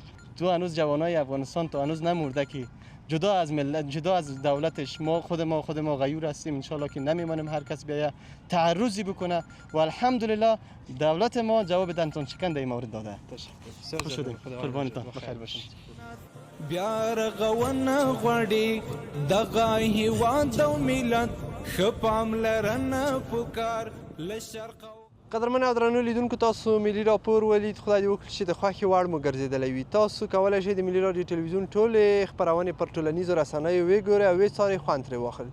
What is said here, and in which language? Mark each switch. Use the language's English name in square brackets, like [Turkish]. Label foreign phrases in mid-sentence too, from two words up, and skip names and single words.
[Persian] تو هنوز جوانای افغانستان تو هنوز نمورده که جدا از ملت، جدا از دولتش، ما خود ما غیور هستیم. انشالله که نمیمانیم هر کس بیاید تعرضی بکنه و الحمدلله دولت ما جواب دندان شکن در این مورد داده. تشکر. خوش شدیم. قربانتان. بخیر باشین. [Pashto] بیا رغونه غواړي دغه هیواد او ملت ښه پاملرنه پکار له شرق. قدرمن او درنو لیدونکو، تاسو ملي راپور ولید. خدای دې وکړي چې د خوښې وړ مو ګرځېدلی وي. تاسو کولی شئ د ملي رادیو ټلویزیون ټولې خپرونې پر ټولنیزو رسنیو وګورئ او وڅارئ، خوند ترې واخلئ.